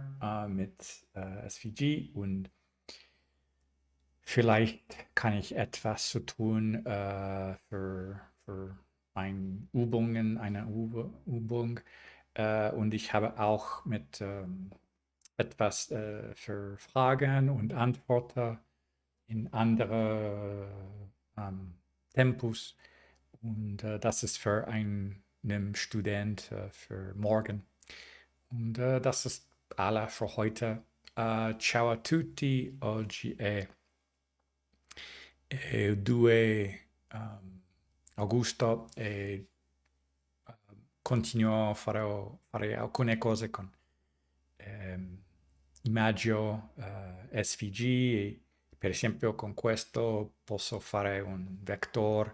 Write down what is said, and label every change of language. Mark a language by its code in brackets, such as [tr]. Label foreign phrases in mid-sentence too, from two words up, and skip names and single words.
[de] mit SVG und vielleicht kann ich etwas zu tun für eine Übung und ich habe auch mit etwas für Fragen und Antworten in andere Tempus. Und das ist für einen Student für morgen. Und das ist alles für heute. [it] Ciao a tutti. Oggi è 2 agosto e continuo a fare alcune cose con immagino SVG e per esempio con questo posso fare un vector.